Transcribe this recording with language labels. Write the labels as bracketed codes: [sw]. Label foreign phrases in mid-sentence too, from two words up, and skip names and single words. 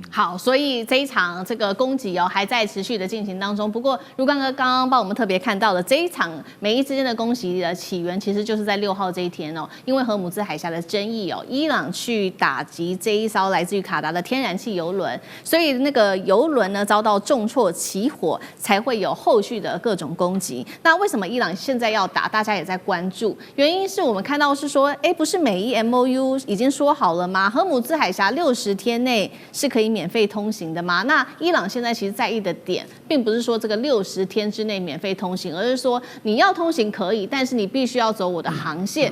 [zh] 好，所以這一場這個攻擊還在持續的進行當中。不過，如剛哥剛剛幫我們特別看到的這一場美伊之間的攻擊的起源，其實就是在6號這一天哦，因為荷姆茲海峽的爭議哦，伊朗去打擊這一艘來自於卡達的天然氣油輪，所以那個油輪呢遭到重挫起火，才會有後續的各種攻擊。那為什麼伊朗現在要打？大家也在關注，原因是我們看到是說，不是美伊 MOU 已經說好了嗎？荷姆茲海峽60天內是可以免費通行的嗎？那伊朗現在其實在意的點，並不是說這個60天之內免費通行，而是說你要通行可以，但是你必須要走我的航線。